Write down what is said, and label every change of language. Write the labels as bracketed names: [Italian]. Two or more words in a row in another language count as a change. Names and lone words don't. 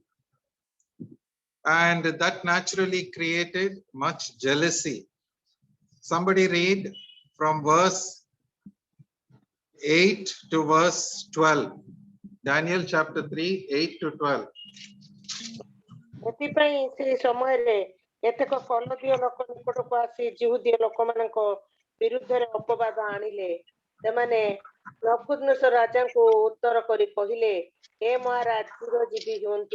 [English] And that naturally created much jealousy. Somebody read from verse 8 to verse 12. Daniel chapter 3, 8 to 12. [Odia] ଏଥିପାଇଁ ସେ ସମୟରେ କେତେକ କଲଦୀୟ ଲୋକ ନିକଟକୁ ଆସି ଜିହୁଦୀୟ ଲୋକମାନଙ୍କ ବିରୁଦ୍ଧରେ ଅପବାଦ ଆଣିଲେ। ସେମାନେ ନବୁକଦ୍ନେସର ରାଜାଙ୍କୁ ଉତ୍ତର କରି କହିଲେ, ହେ ମହାରାଜ, ଚିରଜୀବୀ ହୁଅନ୍ତୁ।